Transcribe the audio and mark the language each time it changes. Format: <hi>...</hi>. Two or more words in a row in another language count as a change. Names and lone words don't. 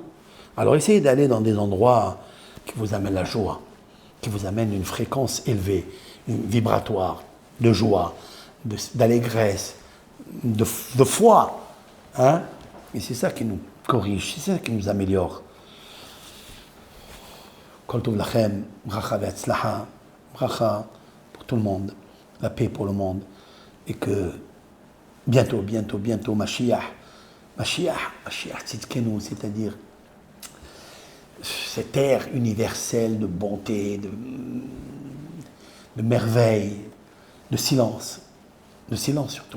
<fr>Alors essayez d'aller dans des endroits qui vous amènent la joie, qui vous amènent une fréquence élevée, vibratoire, de joie, d'allégresse, de foi. Hein? Et c'est ça qui nous corrige, c'est ça qui nous améliore.</fr> <he>כל טוב לכם, ברכה והצלחה,</he> <fr>bracha pour tout le monde, la paix pour le monde, et que bientôt,</fr> <he>משיח צדקנו,</he> <fr>c'est-à-dire cette ère universelle de bonté, de merveille, de silence surtout.</fr>